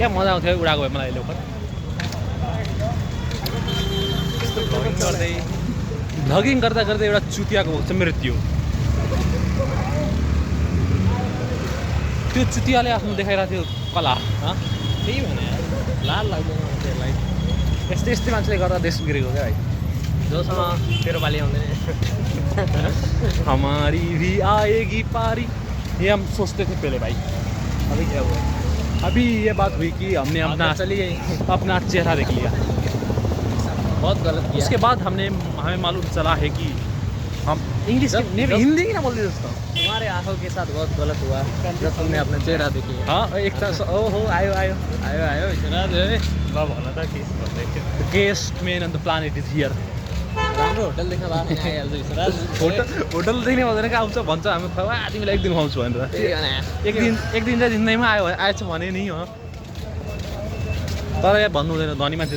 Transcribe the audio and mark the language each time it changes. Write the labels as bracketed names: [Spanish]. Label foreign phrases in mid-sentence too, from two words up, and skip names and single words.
[Hindi] क्या मजा [Nepali] आउँथ्यो उडाएको भए मलाई अहिले उपर भ्लगिङ गर्दा गर्दा एउटा चुतियाको भएको छ मृत्यु त्यो चुतियाले आफ्नो देखाइरहेको थियो कला त्यही भने लाल लाग्दैन मान्छेहरूलाई यस्तै मान्छेले गर्दा देश बिग्रेको क्या भाइ जोसँग तेरो पालि आउँदैन [Hindi] हमारी भी आएगी पारी ये हम सोचते थे पहले भाई अभी क्या हुआ अभी ये बात हुई कि हमने चली गई अपना चेहरा देख लिया बहुत गलत किया उसके बाद हमें मालूम चला है कि हम इंग्लिश हिंदी की ना बोलते दोस्तों तुम्हारे आंखों के साथ बहुत गलत हुआ जब तुमने अपना चेहरा देखी [Nepali] हाँ एक ओहो आयो विश्वराज ल भन त के भन्दै थियो [English] guest men on the planet is here [Nepali] राम्रो होटल देख्न पाएको आइहाल्छ विश्वराज होटल देख्ने भन्दैन क्या आउँछ भन्छ हामी खुवा तिमीलाई एक दिन खुवाउँछु भनेर एक दिन चाहिँ जिन्दगीमा आएछ भने नि हो तर यहाँ भन्नु हुँदैन धनी मान्छे छ